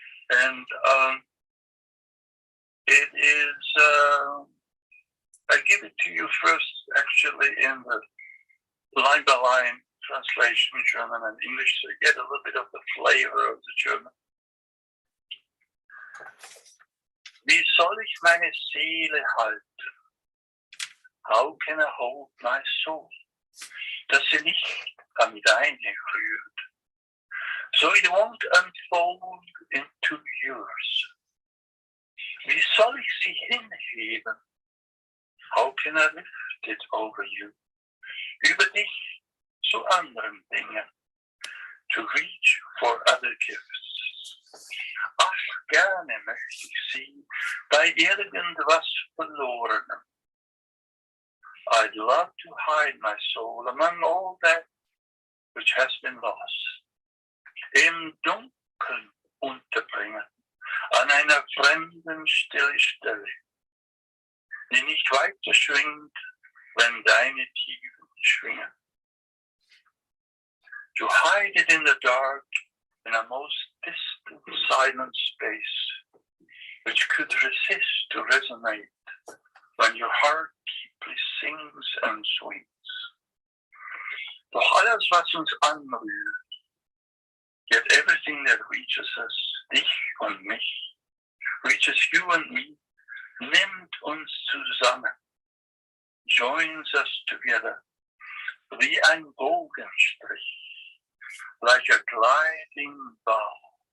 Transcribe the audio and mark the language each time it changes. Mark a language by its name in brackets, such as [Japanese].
[English] And it is, I give it to you first, actually, in the line-by-line translation, German and English, so you get a little bit of the flavor of the German. [German] Wie soll ich meine Seele halten? [English] How can I hold my soul? [German] Dass sie nicht an deine rührt. [English] So it won't unfold into yours. [German] Wie soll ich sie hinheben? [English] How can I lift it over you? [German] Über dich zu anderen Dingen. [English] To reach for other gifts. [German] Ach, gerne möchte ich sie bei irgendwas Verlorenem. [English] I'd love to hide my soul among all that which has been lost. [German] Im Dunkeln unterbringen, an einer fremden stille Stelle, die nicht weiter schwingt, wenn deine Tiefen schwingen. [English] To hide it in the dark, in a most distant silent space, which could resist to resonate when your heart deeply sings and sweets. [German] Doch alles, was uns anrührt, [English] yet everything that reaches us, [German] dich und mich, [English] reaches you and me, [German] nimmt uns zusammen, [English] joins us together, [German] wie ein Bogenstrich, [English] like a gliding bow.